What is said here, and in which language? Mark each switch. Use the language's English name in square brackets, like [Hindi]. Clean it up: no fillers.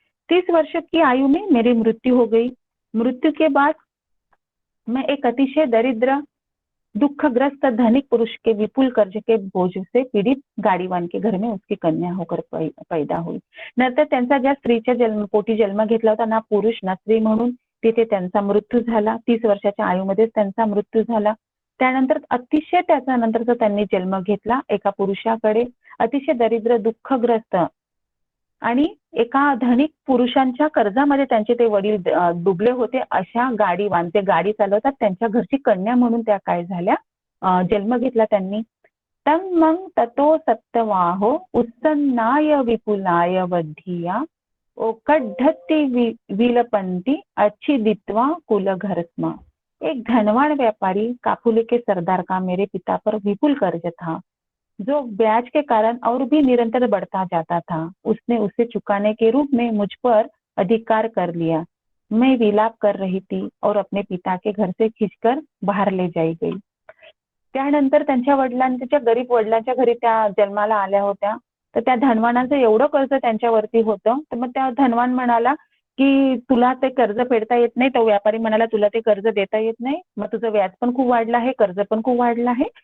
[Hindi] 30 वर्ष की आयु में मेरी मृत्यु हो गई। मृत्यु के बाद मैं एक अतिशय दरिद्र दुखग्रस्त धनिक पुरुष के विपुल कर्ज के बोझ से पीडित गाडीवान के घर में उसकी कन्या होकर पैदा हुई. [Marathi] नंतर त्यांचा ज्या स्त्रीच्या पोटी जन्म घेतला होता, ना पुरुष ना स्त्री म्हणून, तिथे त्यांचा मृत्यू झाला. 30 वर्षाच्या आयुमध्येच त्यांचा मृत्यू झाला. त्यानंतर अतिशय त्याच्यानंतरचा त्यांनी जन्म घेतला एका पुरुषाकडे, अतिशय दरिद्र दुःखग्रस्त आणि एका धनिक पुरुषांच्या कर्जामध्ये त्यांचे ते वडील डुबले होते. अशा गाडीवान, ते गाडी चालवतात, त्यांच्या घरची कन्या म्हणून त्या काय झाल्या, जन्म घेतला त्यांनी. [Pali] तंग मग ततो सत्तवाहो उत्सन्नाय विपुलाय वधिया ओकड्ढती विलपंती अच्छिदित्वा कुलघरस्मा. [Hindi] एक धनवान व्यापारी काफुले के सरदार का मेरे पिता पर विपुल कर्ज था, जो ब्याज के कारण और भी निरंतर बढ़ता जाता था. उसने उसे चुकाने के रूप में मुझ पर अधिकार कर लिया. मैं विलाप कर रही थी और अपने पिता के घर से खींचकर बाहर ले जाई गई. [Marathi] त्यानंतर त्यांच्या वडिलांच्या, गरीब वडिलांच्या घरी त्या जन्माला आल्या होत्या. तर त्या धनवानाचं एवढं कर्ज त्यांच्यावरती होतं. तर मग त्या धनवान म्हणाला की तुला ते कर्ज फेडता येत नाही. तो व्यापारी म्हणाला तुला ते कर्ज देता येत नाही, मग तुझं व्याज पण खूप वाढलं आहे, कर्ज पण खूप वाढलं आहे.